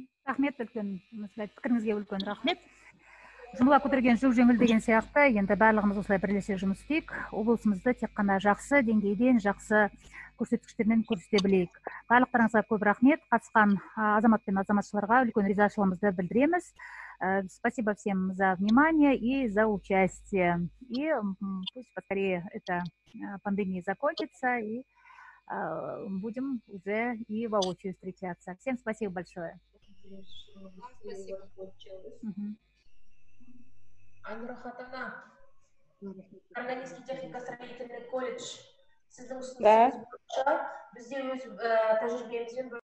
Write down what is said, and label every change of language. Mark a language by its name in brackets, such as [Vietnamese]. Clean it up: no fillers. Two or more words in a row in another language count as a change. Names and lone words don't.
[Kazakh] Рахмет, үлкен пікіріңізге үлкен рахмет. Жұмыла көтерген жүк жеңіл деген сияқты, енді барлығымыз осылай бірлесе жұмыс істейік. Облысымызды тек қана жақсы деңгейден, жақсы көрсеткіштермен көрсете білейік. Барлықтарыңызға көп рахмет. Қатысқан азамат пен азаматшыларға үлкен ризашылығымызды білдіреміз. [Russian] Спасибо всем за внимание и за участие. И пусть поскорее эта пандемия закончится, и будем уже и воочию встречаться. Всем спасибо большое. [Kazakh] Айнұр Ахатовна, Карагандинский технико-строительный колледж сіздің ұсынысыңыз бойынша бізде өз тәжірибемізбен